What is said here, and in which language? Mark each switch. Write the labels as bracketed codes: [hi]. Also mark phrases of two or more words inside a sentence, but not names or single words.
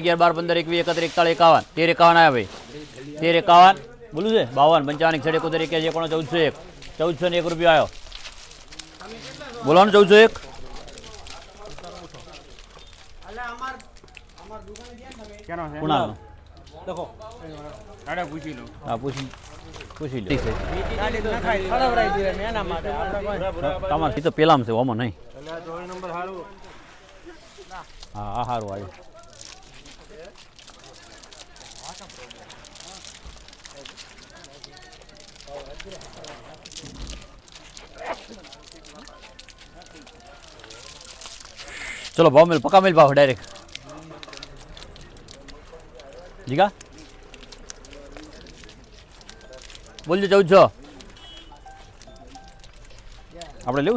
[gu] 11 12 15 21 31 41 41 આયા ભાઈ 1351 બોલું છે 52 55 71 71 કોણ 1401 1 રૂપિયા આવ્યો બોલો ને 1401 કુણાલ દેખો ગાડા પૂછી લો હા પૂછી લે તમારે તો પેલામાં છે ઓમાં નહીં નંબર હારું હા આ સારું આવ્યું ચલો ભાવ મિલ પક્કા મિલ ભાવ ડાયરેક્ટ જીગા બોલજો 1400 આપણે લેવું